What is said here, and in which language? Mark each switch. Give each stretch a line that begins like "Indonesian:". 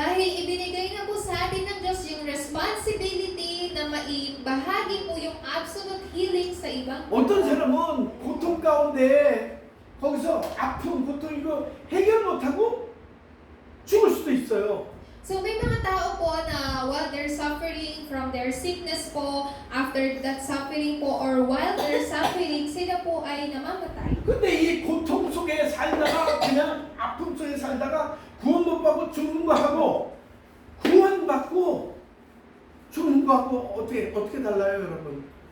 Filipino: Dahil ibinigay na po sa atin ng Diyos yung responsibility na maibahagi po yung absolute healing sa ibang
Korean: 어떤 사람은 고통 가운데 거기서 아픔, 고통 이거 해결 못하고 죽을 수도 있어요.
Filipino: So may mga tao po na
English: while they're suffering from their sickness po, after that suffering po, or while they're suffering,
Filipino: sila po ay namamatay.
Korean: 근데 이 고통 속에 살다가 그냥 아픔 속에 살다가 구원 못 받고 죽는 거 하고 구원 받고 죽는 거 하고 어떻게 달라요, 여러분?